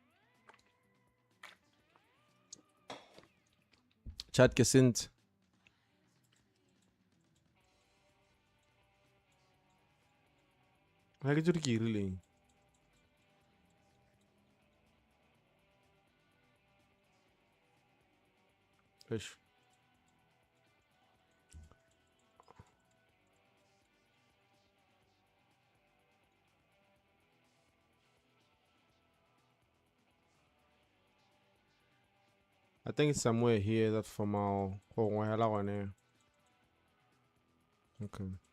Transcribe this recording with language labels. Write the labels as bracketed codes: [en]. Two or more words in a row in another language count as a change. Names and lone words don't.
[tn] Chat ke sentse. Ha ke tsore ke irileng. Eish. [en] I think it's somewhere here that for my okay.